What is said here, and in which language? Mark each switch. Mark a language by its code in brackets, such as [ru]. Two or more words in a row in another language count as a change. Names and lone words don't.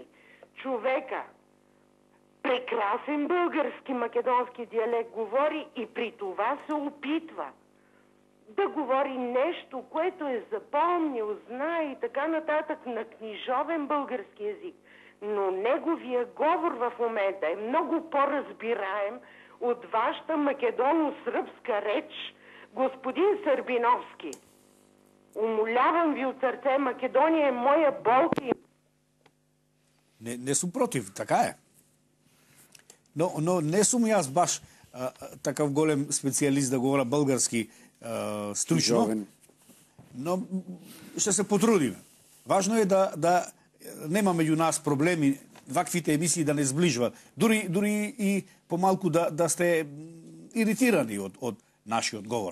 [bg] Човека, прекрасен български македонски диалект говори и при това се опитва да говори нещо, което е запомнил, знае и така нататък на книжовен български език. Но неговия говор в момента е много по-разбираем от вашата македоно-сръбска реч, господин Сърбиновски. Умолявам ви от сърце, Македония е моя болка. [mk] Не сум против, така е. Но не сум јас баш такав голем специјалист да говоря български стручно, но ще се потрудиме. Важно е да нема меѓу нас проблеми, ваквите емисии да не сближва, дури и помалку да сте иритирани од нашиот говор.